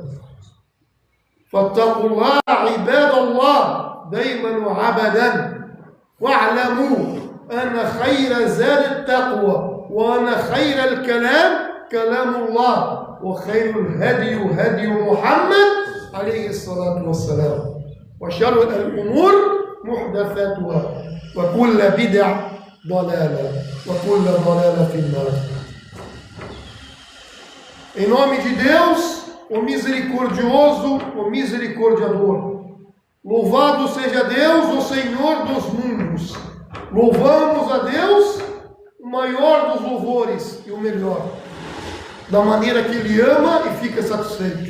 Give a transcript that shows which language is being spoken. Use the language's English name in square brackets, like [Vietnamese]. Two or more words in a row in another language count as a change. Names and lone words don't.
[Arabic] فاتقوا الله عباد الله دائما وعبدا، واعلموا أن خير زاد التقوى، وأن خير الكلام كلام الله، وخير الهدي هدي محمد عليه الصلاة والسلام، وشر الأمور محدثاتها، وكل بدع ضلالة، وكل ضلالة في النار. [Portuguese] Em nome de Deus, o misericordioso, o misericordiador. Louvado seja Deus, o Senhor dos mundos. Louvamos a Deus, o maior dos louvores e o melhor, da maneira que Ele ama e fica satisfeito.